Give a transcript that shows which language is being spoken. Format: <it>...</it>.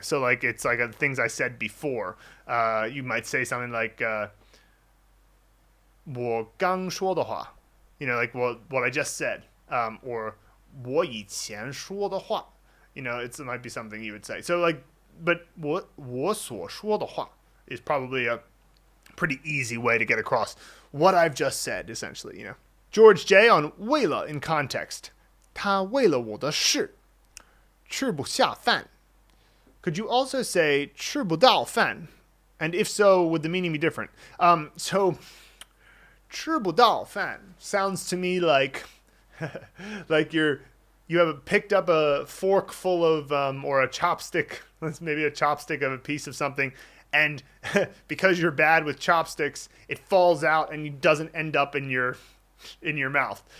<en>So like it's like things I said before. You might say something like</en> <zh>我刚说的话,</zh> <en>like what I just said, or</en> <zh>我以前说的话.</zh> <en>It might be something you would say. So like, but</en> <zh>我所说的话</zh> <en>is probably a pretty easy way to get across what I've just said, essentially, George J. on 为了 in context.</en> <zh>他为了我的事吃不下饭.</zh> <en>Could you also say</en> <zh>吃不到饭?</zh> <en>And if so, would the meaning be different? So</en> <zh>吃不到饭</zh> <en>sounds to me like like you have picked up a fork full of or a chopstick, maybe a chopstick of a piece of something, and because you're bad with chopsticks, it falls out and it doesn't end up in your mouth.</en>